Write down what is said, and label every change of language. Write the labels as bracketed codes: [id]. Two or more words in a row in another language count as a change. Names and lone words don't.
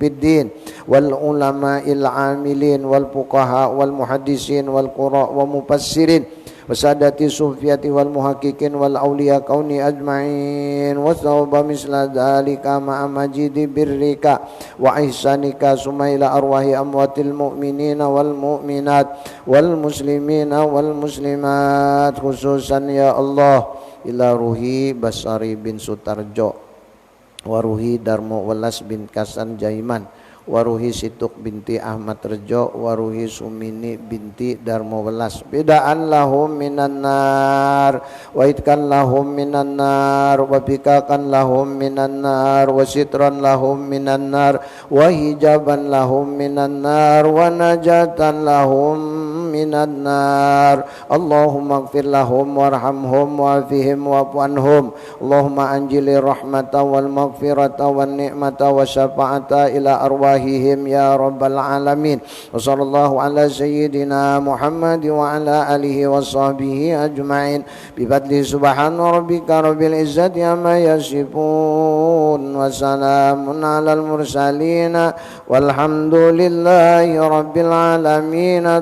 [ar] بالدين والعلماء العاملين والفقهاء والمحدثين والقراء والمفسرين والسادات الصوفية والمحققين والأولياء كوني أجمعين وثواب مثل ذلك مع مزيد برك وإحسانك ثم إلى أرواح أموات المؤمنين والمؤمنات والمسلمين والمسلمات خصوصا يا الله إلى روح Basari bin Sutarjo وروح Darmo Welas bin Kasan Jaiman وروح Situk binti Ahmad Rejo وروح Sumini binti Darmo Welas فداء لهم من النار وعتقا لهم من النار وفكاكا لهم من النار وسترا لهم من النار وحجابا لهم من النار ونجاة لهم من النار. اللهم اغفر لهم وارحمهم وعافهم واعف عنهم. اللهم أنزل الرحمة والمغفرة والنعمة والشفاعة إلى أرواحهم يا رب العالمين. وصلى الله على سيدنا محمد وعلى آله وصحبه أجمعين بفضل سبحان ربك رب العزة عما يصفون وسلام على المرسلين والحمد لله رب العالمين.